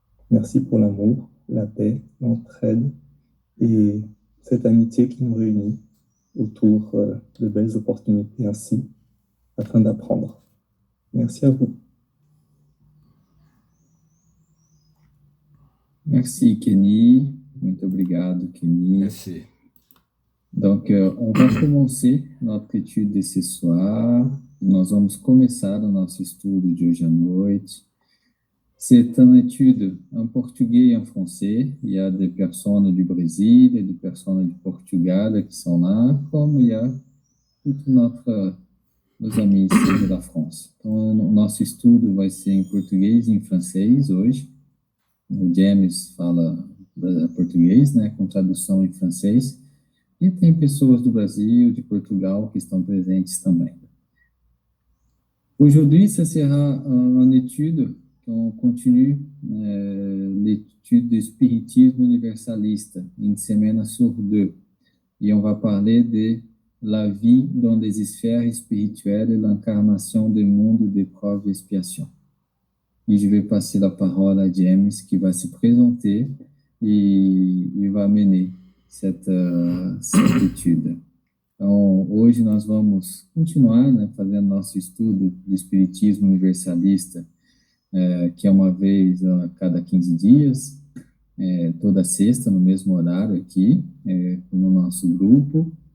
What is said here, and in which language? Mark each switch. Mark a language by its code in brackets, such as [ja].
[fr] Merci pour l'amour, la paix, l'entraide et cette amitié qui nous réunit autour de belles opportunités ainsi, afin d'apprendre. Merci à vous. Merci, Kenny. [pt] Muito obrigado, Kenny. [fr] Merci. Donc, on va commencer notre étude de ce soir. [pt] Nós vamos começar o nosso estudo de hoje à noite. [fr] C'est une étude en portugais et en français. Il y a des personnes du Brésil et des personnes du Portugal qui sont là, comme il y a tous nos amis ici [pt] da [fr] France. [pt] Então, o nosso estudo vai ser em português e em francês hoje. O James fala português, né, com tradução em francês. E tem pessoas do Brasil, de Portugal, que estão presentes também. [fr] Aujourd'hui, ça sera une étude qu'on continue l'étude du spiritisme universaliste, une semaine sur deux. Et on va parler de la vie dans les sphères spirituelles et l'incarnation du monde d'épreuves et expiation. Et je vais passer la parole à James, qui va se présenter [pt] e vai [fr] mener cette étude. [pt] Então, hoje nós vamos continuar, né, fazendo nosso estudo do Espiritismo Universalista, que é uma vez a cada 15 dias, toda sexta, no mesmo horário aqui, no nosso grupo.